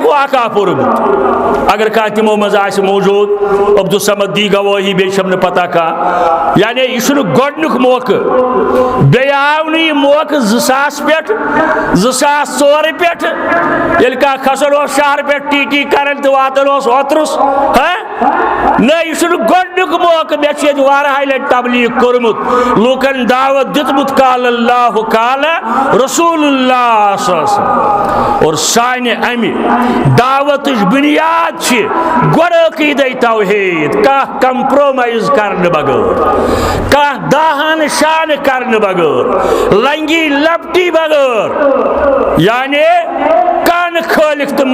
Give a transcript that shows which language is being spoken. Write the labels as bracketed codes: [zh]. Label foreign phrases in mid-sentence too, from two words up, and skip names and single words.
[ks] واقعہ پوٚرمُت اگر کانٛہہ تِمو منٛز آسہِ موجوٗد عبدالصمد دی گوٲہی بیٚیہِ چھَم نہٕ پتہ کانٛہہ یعنی یہِ چھُنہٕ گۄڈنیُک موقعہٕ بیٚیہِ آو نہٕ یہِ موقعہٕ 2000 پٮ۪ٹھ 2004 پٮ۪ٹھ ییٚلہِ کانٛہہ کھسان اوس شہرٕ پٮ۪ٹھ ٹی ٹی کران تہٕ واتان اوس اوترس نہ یہ چھُنہٕ گۄڈنیُک موقعہٕ مےٚ چھُ ییٚتہِ واریاہہِ لٹہِ تبلیغ کوٚرمُت لوٗکن دعوت دیُتمُت [ar] قال اللہ قال رسول اللہ صلی اللہ علیہ وسلم [ks] اور سانہِ امہِ دعوتٕچ بُنیاد چھِ گۄڈٕ عقیٖدے توحیٖد کانٛہہ کمپرومایز کرنہٕ بغٲر کانٛہہ داہانہٕ شانہٕ کرنہٕ بغٲر لنگی لپٹی بغٲر یعنی کانہٕ خٲلق تہٕ